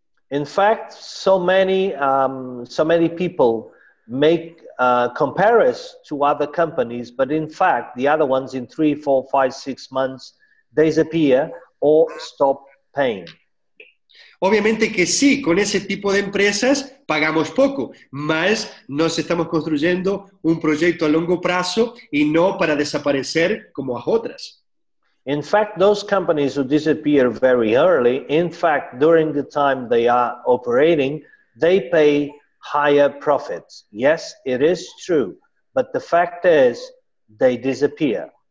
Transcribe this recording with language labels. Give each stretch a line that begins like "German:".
English: In fact, so many people make comparisons to other companies, but in fact, the other ones in 3, 4, 5, 6 months disappear or stop paying.
Spanish: Obviamente que sí, con ese tipo de empresas pagamos poco, mas nos estamos construyendo un proyecto a largo plazo y no para desaparecer como las otras.
English: In fact, those companies who disappear very early, in fact, during the time they are operating, they pay higher profits. Yes, it is true, but the fact is they disappear.